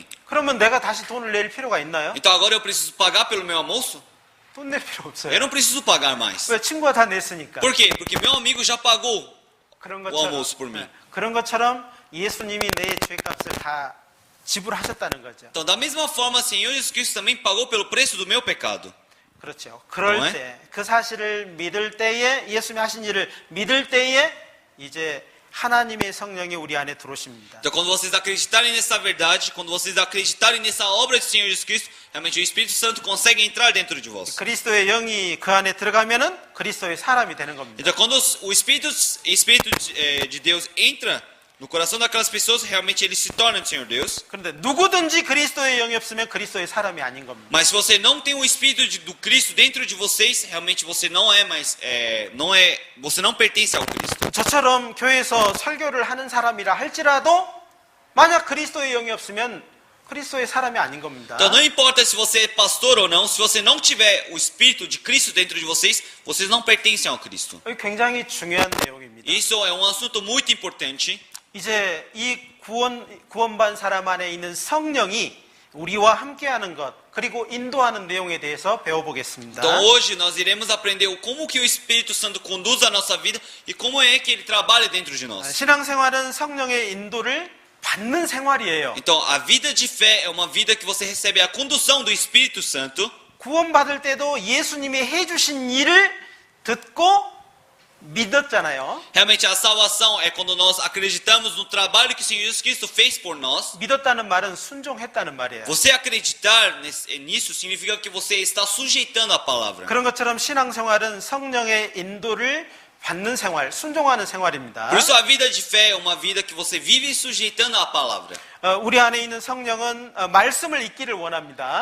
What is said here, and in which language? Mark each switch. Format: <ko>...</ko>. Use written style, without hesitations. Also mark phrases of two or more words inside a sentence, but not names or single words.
<ko>그러면 내가 다시 돈을 낼 필요가 있나요?</ko> <pt>Então agora eu preciso pagar pelo meu almoço?</pt> <ko>돈 낼 필요 없어요.</ko> <pt>Eu não preciso pagar mais.</pt> <ko>왜 친구가 다 냈으니까.</ko> <pt>Por quê? Porque meu amigo já pagou</pt> <ko>그런</ko> <pt>o almoço por mim.</pt> <ko>그런 것처럼 예수님이 내 죄값을 다 지불하셨다는 거죠.</ko> <pt>Então, da mesma forma, Senhor Jesus Cristo também pagou pelo preço do meu pecado.</pt> <ko>그렇죠. 그럴 때, 그 사실을 믿을 때에, 예수님이 하신 일을 믿을 때에 이제 하나님의 성령이 우리 안에 들어오십니다.</ko> <pt>Então, quando vocês acreditarem nessa verdade, quando vocês acreditarem nessa obra do Senhor Jesus Cristo, realmente o Espírito Santo consegue entrar dentro de vós.</pt> <ko>그리스도의 영이 그 안에 들어가면은 그리스도의 사람이 되는 겁니다.</ko> <pt>Então, quando o Espírito de Deus entra no coração daquelas pessoas, realmente ele se torna o Senhor Deus.</pt> <ko>그런데 누구든지 그리스도의 영이 없으면 그리스도의 사람이 아닌 겁니다.</ko> <pt>Mas se você não tem o Espírito do Cristo dentro de vocês, realmente você não é mais, você não pertence ao Cristo.</pt> <ko>저처럼 교회에서 설교를 하는 사람이라 할지라도 만약 그리스도의 영이 없으면 그리스도의 사람이 아닌 겁니다.</ko> <pt>Então não importa se você é pastor ou não, se você não tiver o Espírito de Cristo dentro de vocês, vocês não pertencem ao Cristo.</pt> <ko>이게 굉장히 중요한 내용입니다.</ko> <pt>Isso é um assunto muito importante.</pt> <ko>이제 이 구원받은 사람 안에 있는 성령이 우리와 함께하는 것 그리고 인도하는 내용에 대해서 배워보겠습니다.</ko> <pt>Então hoje nós iremos aprender como que o Espírito Santo conduz a nossa vida e como é que ele trabalha dentro de nós.</pt> <ko>신앙생활은 성령의 인도를 받는 생활이에요.</ko> <pt>Então a vida de fé é uma vida que você recebe a condução do Espírito Santo.</pt> <ko>구원받을 때도 예수님이 해주신 일을 듣고 믿었잖아요.</ko> <pt>Realmente a salvação é quando nós acreditamos no trabalho que o Senhor Jesus Cristo fez por nós.</pt> <ko>믿었다는 말은 순종했다는 말이에요.</ko> <pt>Você acreditar nisso significa que você está sujeitando a palavra.</pt> <ko>그런 것처럼 신앙생활은 성령의 인도를 받는 생활, 순종하는 생활입니다.</ko> <pt>Por isso a vida de fé é uma vida que você vive sujeitando à palavra.</pt> <ko>우리 안에 있는 성령은 말씀을 읽기를 원합니다.</ko>